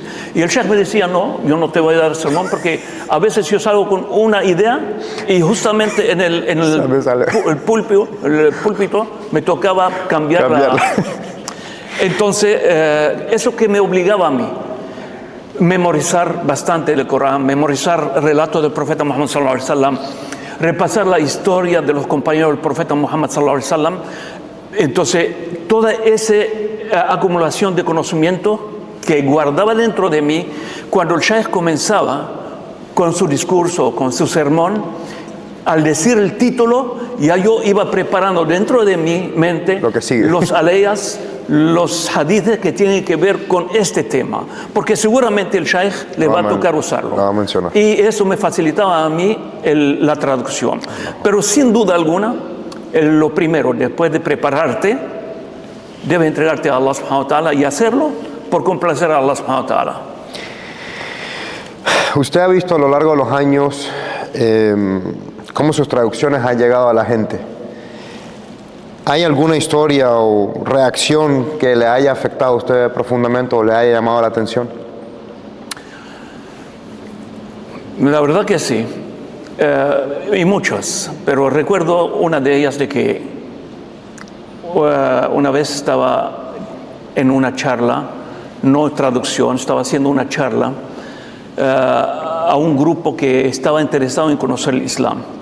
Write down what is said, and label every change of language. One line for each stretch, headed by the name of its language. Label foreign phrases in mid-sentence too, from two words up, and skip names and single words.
Spanish: Y el Sheikh me decía, no, yo no te voy a dar sermón porque a veces yo salgo con una idea y justamente en el púlpito me tocaba cambiarla. Entonces, eso que me obligaba a mí, memorizar bastante el Corán, memorizar relatos del profeta Muhammad
Arabic: صلى الله عليه وسلم,
Spanish: repasar la historia de los compañeros del profeta Muhammad
Arabic: صلى الله عليه وسلم.
Spanish: Entonces, toda esa acumulación de conocimiento que guardaba dentro de mí, cuando el Sheikh comenzaba con su discurso, con su sermón, al decir el título, ya yo iba preparando dentro de mi mente los aleyas, los hadiths que tienen que ver con este tema, porque seguramente el Sheikh le va a tocar usarlo. Y eso me facilitaba a mí la traducción. Pero sin duda alguna, lo primero, después de prepararte, debes entregarte a Allah
Arabic: سبحانه وتعالى
Spanish: y hacerlo por complacer a Allah
Arabic: سبحانه وتعالى.
Spanish: Usted ha visto a lo largo de los años cómo sus traducciones han llegado a la gente. ¿Hay alguna historia o reacción que le haya afectado a usted profundamente o le haya llamado la atención? La verdad que sí, y muchas, pero recuerdo una de ellas de que una vez estaba en una charla, no traducción, estaba haciendo una charla a un grupo que estaba interesado en conocer el Islam.